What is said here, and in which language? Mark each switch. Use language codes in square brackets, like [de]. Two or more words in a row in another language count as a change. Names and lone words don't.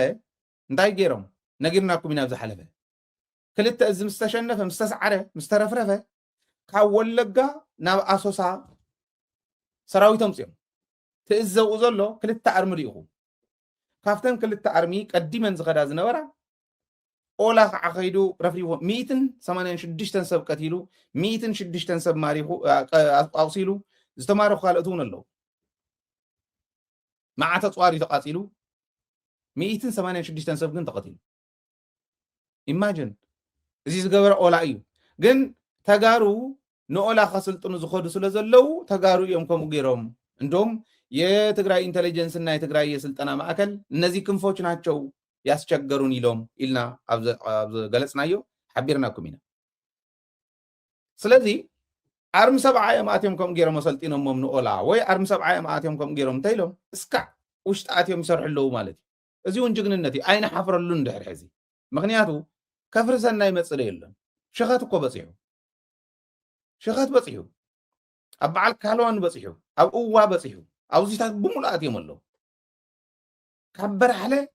[ti] እንታይ ገይሮም ነጊርናኩም ኢና ዝሓለፈ ክልተ እዚ ምስ ተሸነፈ ምስ ተሰዓረ ምስ ተረፍረፈ ካብ ወለጋ ናብ ኣሶሳ ሰራዊቶም ጽዮም ትእዘው ዘሎ ክልተ ኣርሚ ሪኢኹም ካብተን ክልተ ኣርሚ ቀዲመን ዝኸዳ ዝነበራ ኦላ ከዓ ኸይዱ ረፍሪዎ 186 ሰብ ቀቲሉ 106 ሰብ ማሪኹ ኣቁሲሉ ዝተማረኹ ካልኦት እውን ኣለዉ መዓተ ፅዋሪ ተቃፂሉ 186 ሰብ ግን ተቀቲሉ ኢማጂን እዚ ዝገበረ ኦላ እዩ ግን ተጋሩ ንኦላ ከስልጥኑ ዝኸዱ ስለ ዘለው ተጋሩ እዮም ከምኡ ገይሮም [am] እንደውም የትግራይ ኢንተለጀንስ እና የትግራይ የስልጠና ማዕከል እነዚህ ክንፎች ናቸው ያስቸገሩን [ti] ኢሎም ኢልና ኣብ ገለጽናዮ ሓቢርናኩም ኢና ስለዚ ኣርሚ 70 የማአትዮም ከም ገይሮም መሰልጢኖሞም ንኦላ ወይ ኣርሚ 70 የማአትዮም ከም ገይሮም እንተኢሎም እስካዕ ውሽጢ ኣትዮም ይሰርሑ ኣለዉ ማለት እዩ እዚ እውን ጅግንነት እዩ ኣይነ ሓፍረሉን ድሕሪ ሕዚ ምክንያቱ ከፍሪ ሰናይ መፅለ የለን ሸኸት እኮ በፂሑ ሸኸት በፂሑ ኣብ በዓል ካልዋን በፂሑ ኣብ እዋ በፂሑ ኣብዚታት ብሙሉእ ኣትዮም ኣለዉ ካብ በራሕለ